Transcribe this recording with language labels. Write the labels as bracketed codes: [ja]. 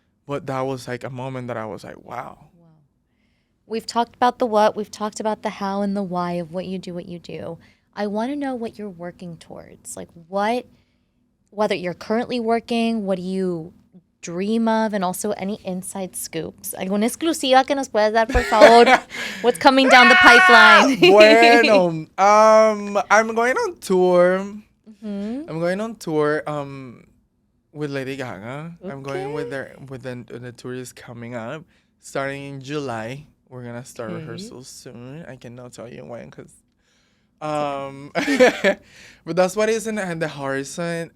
[en] But that was like a moment that I was like, wow. We've talked about the what, we've talked about the how and the why of what you do. I want to know what you're working towards. Like whether you're currently working, what do you dream of, and also any inside scoops. [es] ¿Alguna exclusiva que nos puedas dar, por favor? [en] What's coming down the pipeline? Bueno, I'm going on tour. I'm going on tour with Lady Gaga. Okay. I'm going with the tour is coming up, starting in July. We're gonna start rehearsals soon. I cannot tell you when, because but that's what is in the horizon.